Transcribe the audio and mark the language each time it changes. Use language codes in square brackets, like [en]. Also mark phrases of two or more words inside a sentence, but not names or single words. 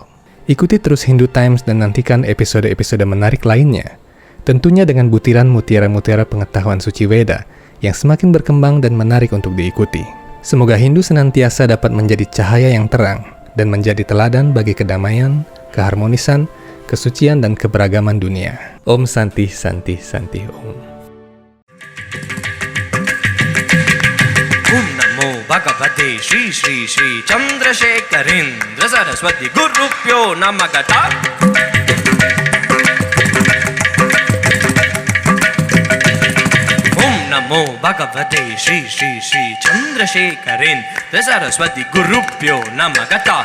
[id] Ikuti terus Hindu Times dan nantikan episode-episode menarik lainnya, tentunya dengan butiran mutiara-mutiara pengetahuan suci Weda yang semakin berkembang dan menarik untuk diikuti. Semoga Hindu senantiasa dapat menjadi cahaya yang terang dan menjadi teladan bagi kedamaian, keharmonisan, kesucian, dan keberagaman dunia. [sa] ॐ शान्ति शान्ति शान्ति ॐ. ॐ नमो भगवते श्री श्री श्री चन्द्रशेखरेन्द्र सरस्वती गुरुप्यो नमगत. ॐ नमो भगवते श्री श्री श्री चन्द्रशेखरेन्द्र सरस्वती गुरुप्यो नमगत.